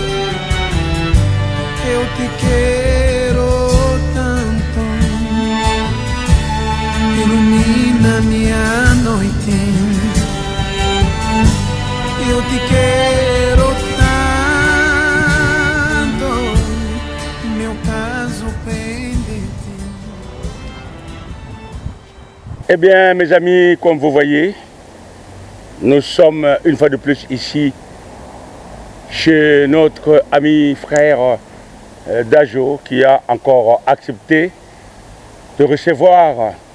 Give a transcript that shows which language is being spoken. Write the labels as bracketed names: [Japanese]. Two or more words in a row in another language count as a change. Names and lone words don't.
[Portuguese] Eu te quero tanto, ilumina minha noite. Eu te quero tanto, meu caso pendente. [French] Eh bien, mes amis, comme vous voyez, nous sommes une fois de plus ici chez notre ami frère Dajo, qui a encore accepté de recevoir